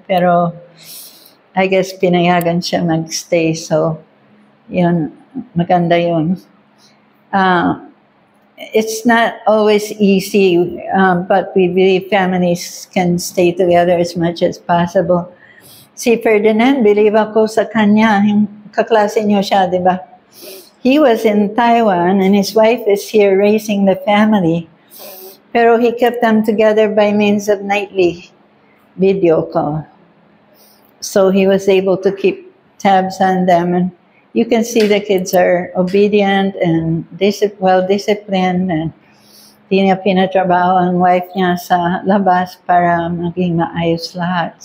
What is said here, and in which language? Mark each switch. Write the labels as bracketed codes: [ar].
[tl] Pero, [en] I guess [tl] pinayagan siya mag-stay. So, yun, maganda yun. [en] It's not always easy, but we believe families can stay together as much as possible. [tl] Si Ferdinand, believe ako sa kanya, yung kaklase niyo siya, di ba? [en] He was in Taiwan and his wife is here raising the family. Pero he kept them together by means of nightly video call. So he was able to keep tabs on them. And you can see the kids are obedient and well-disciplined and [tl] di niya pinatrabaho ang wife niya sa labas para maging maayos lahat.